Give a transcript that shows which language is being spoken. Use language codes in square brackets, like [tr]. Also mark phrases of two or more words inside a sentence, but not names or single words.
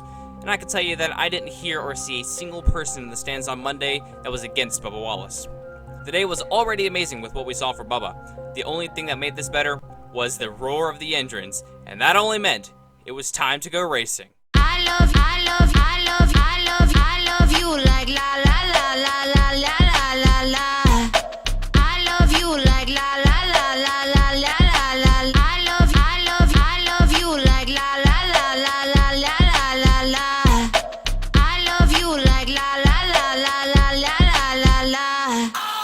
[en] And I can tell you that I didn't hear or see a single person in the stands on Monday that was against Bubba Wallace. The day was already amazing with what we saw for Bubba. The only thing that made this better was the roar of the engines, and that only meant it was time to go racing. I love you like la la la la la la la la. I love you like la la la la la la la. I love you like la la la la la la la. I love you like la la la la la la la la.